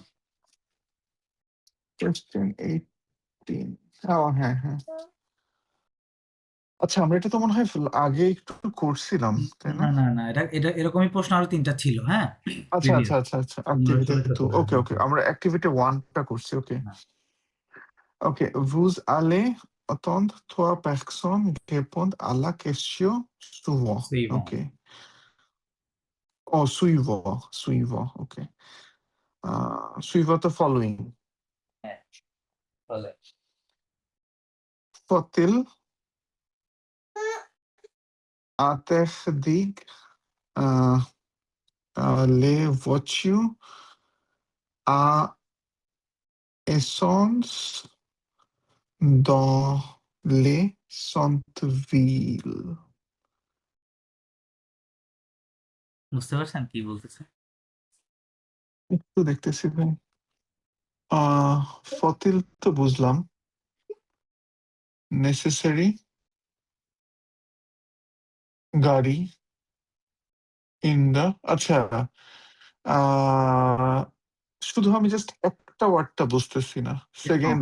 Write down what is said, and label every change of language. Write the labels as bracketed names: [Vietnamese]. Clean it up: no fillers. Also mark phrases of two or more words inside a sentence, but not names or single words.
[Bangla] কোয়েশ্চেন 18। ও হ্যাঁ, হ্যাঁ। আচ্ছা আমরা এটা তো মনে হয় আগে একটু করছিলাম, তাই না? না, না, না। এটা এটা এরকমই প্রশ্ন আরো ৩ টা ছিল, হ্যাঁ? আচ্ছা, আচ্ছা, প্রিভিয়াস। আচ্ছা, আচ্ছা। মনে অ্যাক্টিভিটি করে তো 2 হ্যাঁ, ওকে, হ্যাঁ, ওকে। হ্যাঁ, আমরা অ্যাক্টিভিটি 1 টা করছি। ওকে। হ্যাঁ। [French] Ok, vous allez attendre 3 personnes répondent à la question suivante. সুইভন। Ok. Oh, suivant, suivant. Ok. [English] Suivant the following. [Bangla] হ্যাঁ, বলে। [French] Faut-il interdire euh, les voitures à essence dans les centres-villes? [Bangla] বুঝতে পারছেন কি বলতেছে? একটু দেখতেছি ভাই। ফতিল তো বুঝলাম। নেসেসারি গাড়ি [English] in the [Bangla] আচ্ছা আহ শুধু আমি জাস্ট একটা ওয়ার্ডটা বুঝতেছি না, সেকেন্ড